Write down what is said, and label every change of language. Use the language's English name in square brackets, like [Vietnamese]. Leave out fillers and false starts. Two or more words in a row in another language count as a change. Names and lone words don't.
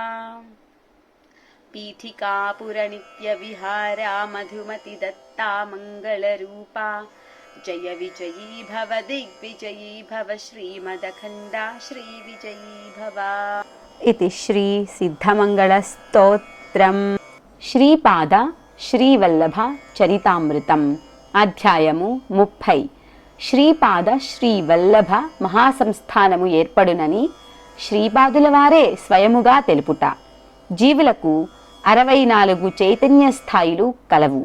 [Sanskrit] पीठिकापुर नित्य विहारा मधुमति दत्ता मंगलरूपा। जय विजयी भव दिग्विजयी भव श्रीमदखण्डा श्रीविजयी भव। इति श्री सिद्धमंगलस्तोत्रम् [Telugu] శ్రీపాద శ్రీవల్లభ చరితామృతం అధ్యాయము 30. శ్రీపాద శ్రీవల్లభ మహాసంస్థానము ఏర్పడునని శ్రీపాదుల వారే స్వయముగా తెలుపుట. జీవులకు 64 చైతన్య స్థాయిలు కలవు.